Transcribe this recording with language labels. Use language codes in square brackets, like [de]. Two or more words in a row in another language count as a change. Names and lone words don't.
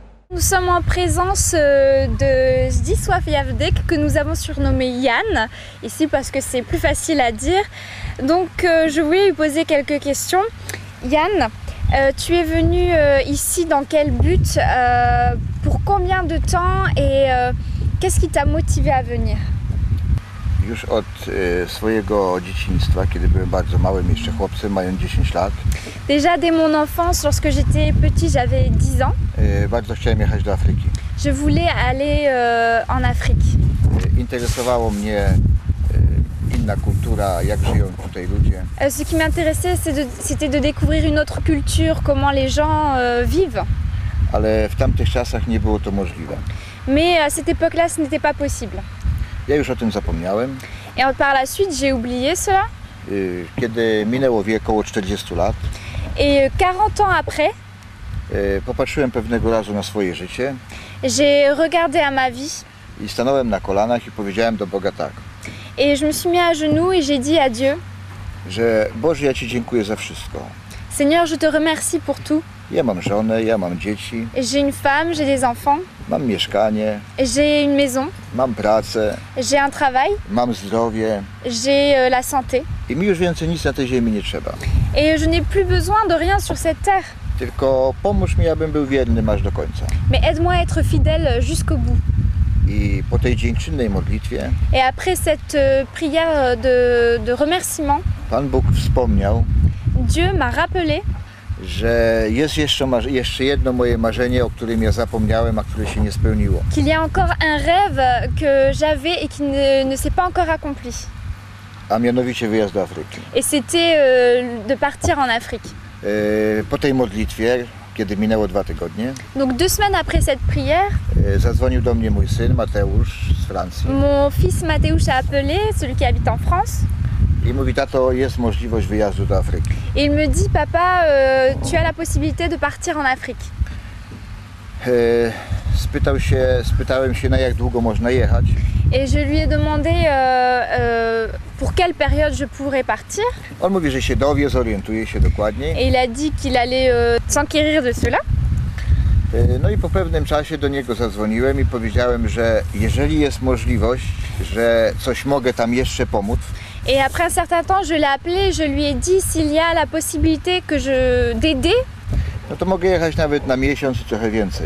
[fr] Nous sommes en présence de Zdzisław Jawdek, que nous avons surnommé Yann, ici parce que c'est plus facile à dire. Donc je voulais lui poser quelques questions. Yann, tu es venu ici dans quel but, pour combien de temps et qu'est-ce qui t'a motivé à venir? [pl] Już od swojego dzieciństwa, kiedy byłem bardzo małym jeszcze chłopcem, mając 10 lat. [fr] Déjà dès mon enfance, lorsque j'étais petit, j'avais 10 ans. [pl] Bardzo chciałem jechać do Afryki. [fr] Je voulais aller en Afrique. [pl] Interesowało mnie inna kultura, jak żyją tutaj ludzie. [fr] Ce qui m'intéressait, c'était de découvrir une autre culture, comment les gens vivent. [pl] Ale w tamtych czasach nie było to możliwe. [fr] Mais à cette époque-là, ce n'était pas possible. [pl] Ja już o tym zapomniałem. [fr] Et par la suite, j'ai oublié cela. [pl] Kiedy minęło około 40 lat. [fr] Et 40 ans après, [pl] popatrzyłem pewnego razu na swoje życie. [fr] J'ai regardé à ma vie. [pl] I stanąłem na kolanach i powiedziałem do Boga tak. [fr] Et je me suis mis à genoux et j'ai dit à Dieu, [pl] że Boże, ja Ci dziękuję za wszystko. [fr] Seigneur, je te remercie pour tout. [pl] Ja mam żonę, ja mam dzieci. [fr] J'ai une femme, j'ai des enfants. [pl] Mam mieszkanie. [fr] J'ai une maison. [pl] Mam pracę. [fr] J'ai un travail. [pl] Mam zdrowie. [fr] J'ai la santé. [pl] I mi już więcej nic na tej ziemi nie trzeba. [fr] Et je n'ai plus besoin de rien sur cette terre. [pl] Tylko pomóż mi, abym był wierny aż do końca. [fr] Mais aide-moi à être fidèle jusqu'au bout. [pl] I po tej dziękczynnej modlitwie [fr] Et après cette prière de remerciement, [pl] Pan Bóg wspomniał, [fr] Dieu m'a rappelé, [pl] że jest jeszcze jedno moje marzenie, o którym ja zapomniałem, a które się nie spełniło. [fr] qu'il y a encore un rêve que j'avais et qui ne s'est pas encore accompli. [pl] A mianowicie wyjazd do Afryki. [fr] Et c'était de partir en Afrique. [pl] Po tej modlitwie, kiedy minęło 2 tygodnie, [fr] Donc 2 semaines après cette prière, [pl] zadzwonił do mnie mój syn Mateusz z Francji. [fr] mon fils Mateusz a appelé, celui qui habite en France. [pl] I mówi, tato, jest możliwość wyjazdu do Afryki. [fr] Et il me dit, papa, tu as la possibilité de partir en Afrique. [pl] Spytałem się, na jak długo można jechać. [fr] Et je lui ai demandé pour quelle période je pourrais partir. [pl] On mówi, że się dowie, zorientuje się dokładniej. [fr] Et il a dit qu'il allait s'enquérir de cela. [pl] No i po pewnym czasie do niego zadzwoniłem i powiedziałem, że jeżeli jest możliwość, że coś mogę tam jeszcze pomóc. [fr] Et après un certain temps, je l'ai appelé, je lui ai dit s'il y a la possibilité d'aider. [pl] No to mogę jechać nawet na miesiąc i trochę więcej.